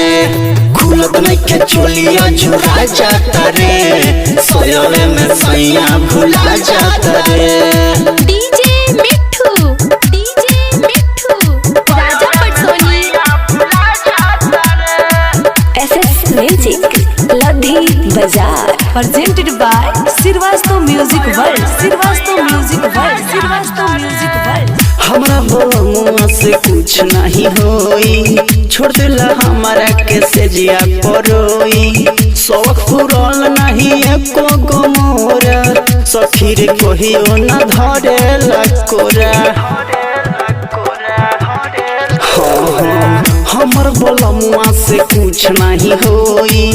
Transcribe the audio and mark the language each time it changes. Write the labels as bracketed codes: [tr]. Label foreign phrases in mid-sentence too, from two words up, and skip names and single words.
[bho] खुलत नइखे चोलिया जुड़ा जाता रे। सोयवे में सैया भुला जाता रे। डीजे मिठू राजा पटसोनी [en] SS Music Ladhi Bazaar. Presented by Sirvasto Music World. Sirvasto Music World. Sirvasto Music World. [bho] हमरा मुआ से कुछ नहीं होई। छोड़ दिला हमारा के सेजिया परोई। शौक पुरल नहीं एको गो मोरा। सखी रे कहियो न धरे लकोरा। हमर बोलमुआ से कुछ नहीं होई।